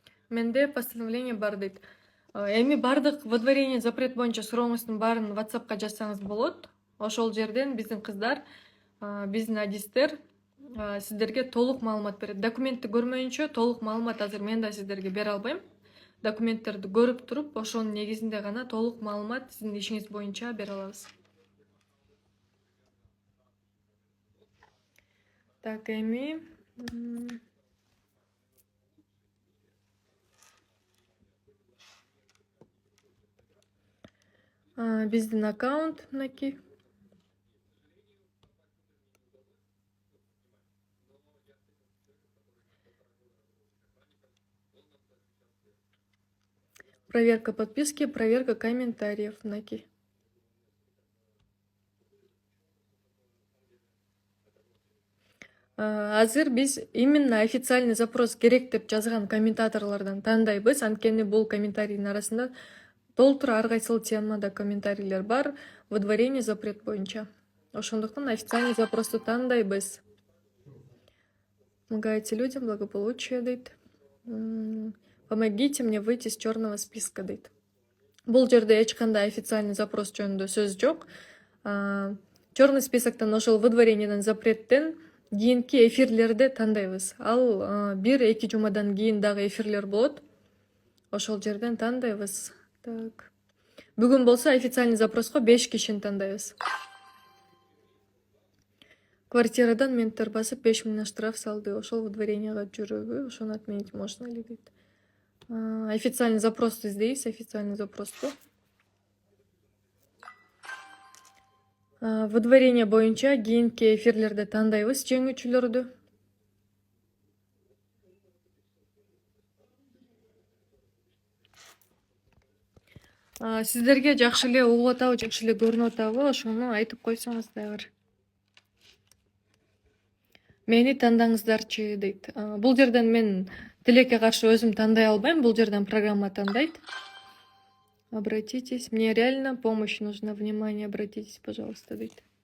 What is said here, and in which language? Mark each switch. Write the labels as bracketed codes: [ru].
[ky] Менде постановление бар дейт. Эми бардык выдворение запрет боюнча сурооңуздун баарын WhatsAppка жазсаңыз болот. Ошол жерден биздин кыздар, биздин адистер сиздерге толук маалымат берет. Документти көрмөйүнчө толук маалымат азыр мен да сиздерге бере албайм. Документтерди көрүп туруп, ошонун негизинде гана толук маалымат сиздин ишиңиз боюнча бере алабыз. Так, эми биздин аккаунт мынакей. [ru] Проверка подписки, проверка комментариев мынакей. [ky] Азыр биз [ru] именно официальный запрос [ky] керек деп жазган комментаторлордон тандайбыз. Анткени бул комментарийдин арасында толтура ар кайсыл темада комментарийлер бар. Выдворение запрет боюнча. Ошондуктан официальный запросту тандайбыз. [ru] Помогаете людям, благополучие дейт. Помогите мне выйти из черного списка дейт. [ky] Бул жерде эч кандай официальный запрос жөнүндө сөз жок. Черный списоктон ошол выдворениеден запреттен кийинки эфирлерди тандайбыз. Ал 1-2 жумадан кийин дагы эфирлер болот. Ошол жерден тандайбыз. Так. Бүгүн болсо официальный запроско 5 кишини тандайбыз. Квартирадан менттер басып 5 миңнен штраф салды. Ошол выдворенияга жүрөбү? Ошону [ru] отменить можно ли [ky] дейт. Официальный запросту издейбиз, официальный запросту. Выдворение боюнча кийинки эфирлерди тандайбыз жеңүүчүлөрдү. Сиздерге жакшы эле угуп атабы, жакшы эле көрүнүп атабы, ошону айтып койсоңуз дагы. Мени тандаңыздарчы дейт. Бул жерден мен тилекке каршы өзүм тандай албайм, бул жерден программа тандайт. [ru] Обратитесь, мне реально помощь нужна, внимание, обратитесь, пожалуйста, дейт.